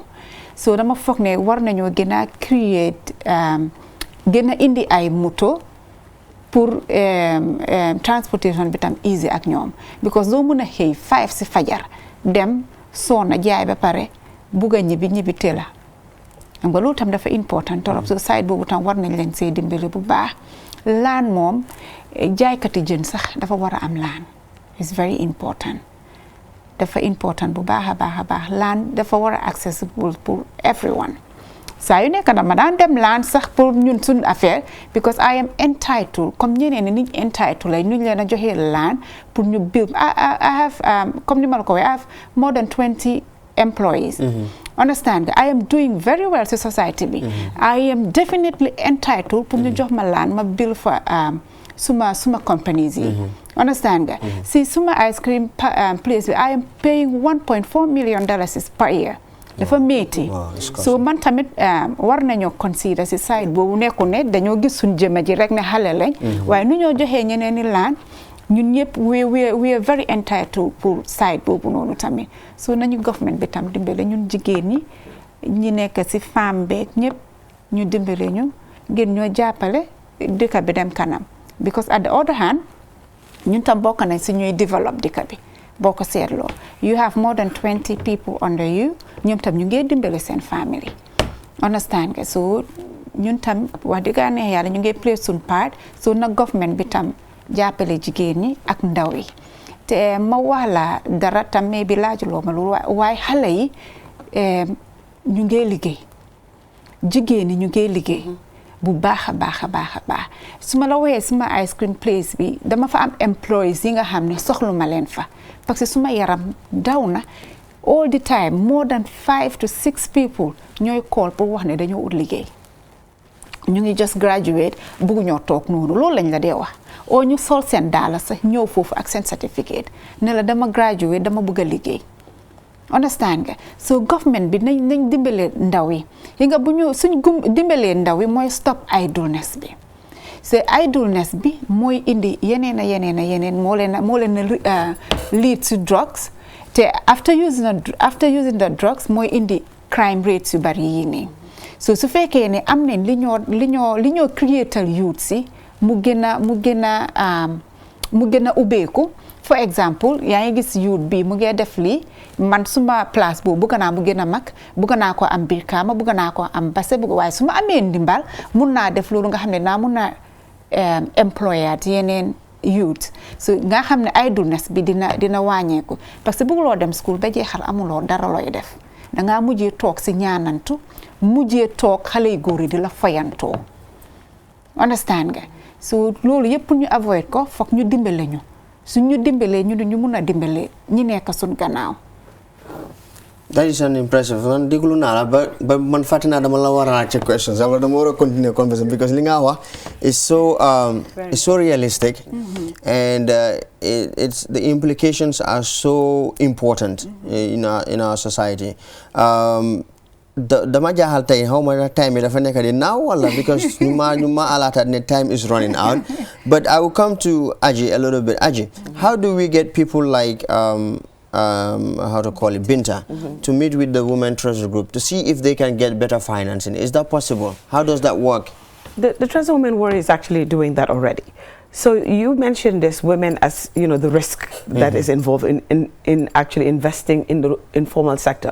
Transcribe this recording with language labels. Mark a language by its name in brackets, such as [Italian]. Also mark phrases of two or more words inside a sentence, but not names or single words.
[Wolof] So dama foog ne war nañoo gën a create gën a indi ay moto pour transportation bi tam easy ak ñoom, because doo mën a xëy 5 ci fajar dem sonna jaay ba pare buga ñibbi tela. Xam nga loolu tam dafa important torop. So side boobu tam war nañ leen see dimbali bu baax. Laan moom jaaykati jën sax dafa war a am laan, [English] it's very important. [Wolof] Dafa important bu baax a baax. Laan dafa war a accessible pour everyone. Saa yu nekk dama daan dem laan sax pour ñun suñ affaire, [English] because I am entitled [Wolof] comme ñeneen ni niñ entitled lay nuñ leen a joxee laan pour ñu build. [English] I have [Wolof] comme ni ma la ko waxee, [English] I have more than 20 employees. Understand? I am doing very well to society bi. I am definitely entitled [Wolof] pour ñu jox ma laan ma [English] build for [Wolof] suma companies yi. Understand? [English] See suma ice cream place bi, I am paying $1.4 million per year. [Wolof] Dafa métti. So man tamit war nañoo consider si side boobu nekku ne dañoo gis suñ jëma ji rek ne xale lañ, waaye nu ñoo joxee ñeneen ni laan ñun ñëpp [English] we are very entitled [Wolof] pour side boobu noonu tamit. So nañu government bi tam dimbale ñun jigéen ñi nekk ci femme beeg ñëpp ñu dimbale ñu ngeen ñoo jàppale dëkk bi dem kanam, [English] because at the other hand [Wolof] ñun tam bokk nañ ci ñuy develop dëkk bi. boo ko seetloo [English] you have more than 20 people under you, [Wolof] ñoom tam ñu ngi dimbale seen family. Understand nga? So ñun tam wax dëgg yàlla ñu ngi play suñ part. So na government bi tam jàppale jigéen ñi ak ndaw yi. Te ma wax la dara tam mais bi laajuloo ma loolu waaye xale yi ñu ngi liggéey, jigéen ñi ñu ngi liggéey, bu baax a baax a baax a baax su ma la waxee suma ice cream place bi dama fa am employees yi nga xam ne soxlu ma leen fa parce que suma yaram daw na [English] all the time more than 5 to 6 people [Wolof] ñooy call pour wax ne dañoo ut liggéey ñu ngi [English] just graduate [Wolof] bëggu ñoo toog noonu loolu lañ la dee wax oo ñu sol seen daala sax ñëw foofu ak seen certificate ne la dama graduate dama bëgg a liggéey understand nga so government bi nañ dimbalee ndaw yi nga bu ñu suñ dimbalee ndaw yi mooy [English] stop idleness [Wolof] bi so idleness bi mooy indi yeneen moo leen [English] lead to drugs [Wolof] te [English] after using the drugs [Wolof] mooy indi [English] crime rates [Wolof] yu bari yi nii so su fekkee ne am nañ li ñoo creatal youth si mu gën a ubbeeku for example yaa ngi gis youth bi mu ngi def lii man suma place boobu bëgg naa mu gën a mag bëgg naa ko am Brikama bëgg naa ko am Basse waaye su ma amee ndimbal mun naa def loolu nga xam ne naa mun na employat yeneen youth so nga xam ne idleness bi dina wàññeeku [French] parce que [Wolof] bëgguloo dem school ba jeexal amuloo dara looy def dangaa mujjee toog si ñaanantu mujjee toog xale yu góor yi di la fayantoo understand nga so loolu yëpp ñu avoid ko foog ñu dimbale ñu su ñu dimbalee ñu mun a dimbale ñi nekk suñ gannaaw. [English] That is an impressive one. [Wolof] Déglu naa la ba man fàtte naa dama la war a laaj questions wala dama war a [English] continue conversation because [Wolof] li nga wax [English] is so realistic and it's the implications are so important in our society. [Wolof] Dama jaaxal tey xaw ma time yi dafa nekk di naaw wala because ñu ma alaataat ne [English] time is running out but I will come to Aji a little bit. Aji, how do we get people like how to call it, Binta, to meet with the Women Treasure Group to see if they can get better financing? Is that possible? How does that work? The Treasure Women Warrior is actually doing that already. So you mentioned this women as, you know, the risk that is involved in actually investing in the informal sector.